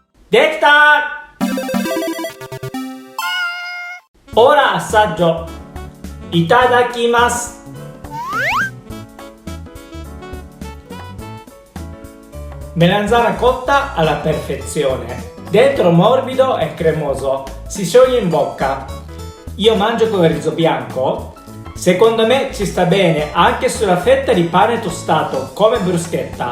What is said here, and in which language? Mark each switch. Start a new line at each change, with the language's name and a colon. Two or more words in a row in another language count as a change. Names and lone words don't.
Japanese: できた!
Italian: Ora assaggio.
Japanese: いただきます.
Italian: Melanzana cotta alla perfezione. Dentro morbido e cremoso. Si scioglie in bocca. Io mangio con il riso bianco. Secondo me ci sta bene anche sulla fetta di pane tostato come bruschetta.